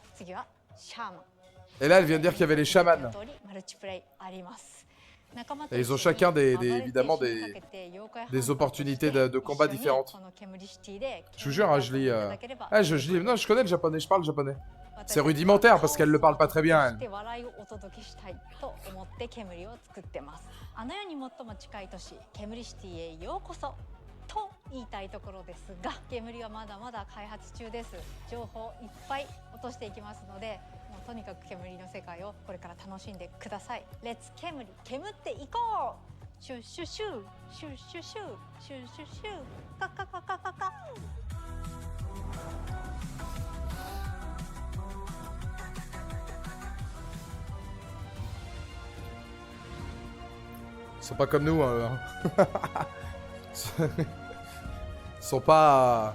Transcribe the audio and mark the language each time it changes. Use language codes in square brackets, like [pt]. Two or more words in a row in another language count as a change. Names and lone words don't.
[fr] Et là, elle vient de dire qu'il y avait les chamans. Et ils ont chacun évidemment des opportunités de combat différentes. Je vous jure, hein, je lis... Ah, je lis... Non, je connais le japonais, je parle japonais. C'est rudimentaire parce qu'elle le parle pas très bien, elle. [ja] あの世に最も近い都市ケムリシティへようこそと言いたいところですが、煙はまだまだ開発中です。情報いっぱい落としていきますので、もうとにかく煙の世界をこれから楽しんでください。レッツ煙、煙っていこう。シュシュシュシュシュシュシュシュシュシュカカカカカカ。 [fr] Ils sont pas comme nous, hein. Ils sont pas...